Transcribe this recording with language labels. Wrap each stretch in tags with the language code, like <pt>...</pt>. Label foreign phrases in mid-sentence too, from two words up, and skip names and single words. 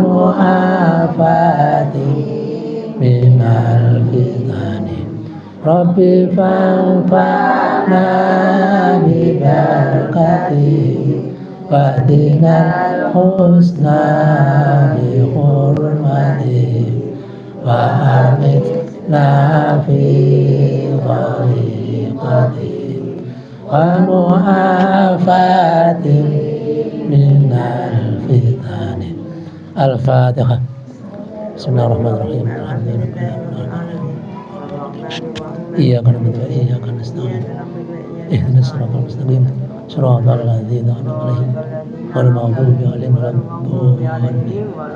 <ar>معافاتهم من الفتن رب فانفعنا ببركتهم واهدنا الحسنى بحرمتهم وأمتنا في طريقتهم ومعافاتهم من الفتن. الفاتحة. بسم الله الرحمن الرحيم. إياك نعبد وإياك نستعين. اهدنا الصراط المستقيم. صراط الذين أنعمت عليهم غير المغضوب عليهم ولا الضالين.</ar>